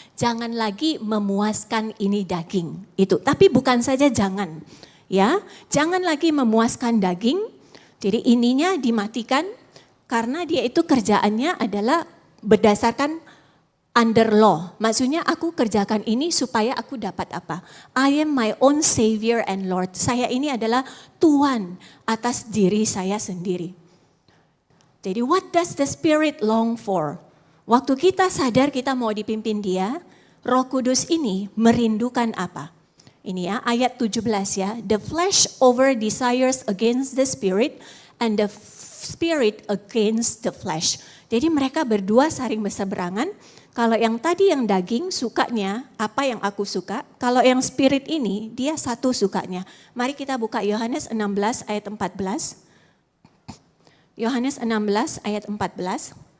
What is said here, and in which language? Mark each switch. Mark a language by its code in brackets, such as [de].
[id] Jangan lagi memuaskan ini daging. Itu, tapi bukan saja jangan. Ya, jangan lagi memuaskan daging. Jadi ininya dimatikan. Karena dia itu kerjaannya adalah berdasarkan [en] under law. [id] Maksudnya aku kerjakan ini supaya aku dapat apa? [en] I am my own Savior and Lord. [id] Saya ini adalah Tuhan atas diri saya sendiri. [en] Jadi what does the Spirit long for? [id] Waktu kita sadar kita mau dipimpin Dia, Roh Kudus ini merindukan apa? Ini ya ayat 17 ya. [en] The flesh over desires against the Spirit and the Spirit against the flesh. [id] Jadi mereka berdua saling berseberangan. Kalau yang tadi yang daging sukanya apa yang aku suka. Kalau yang spirit ini dia satu sukanya. Mari kita buka Yohanes 16 ayat 14. Yohanes 16 ayat 14.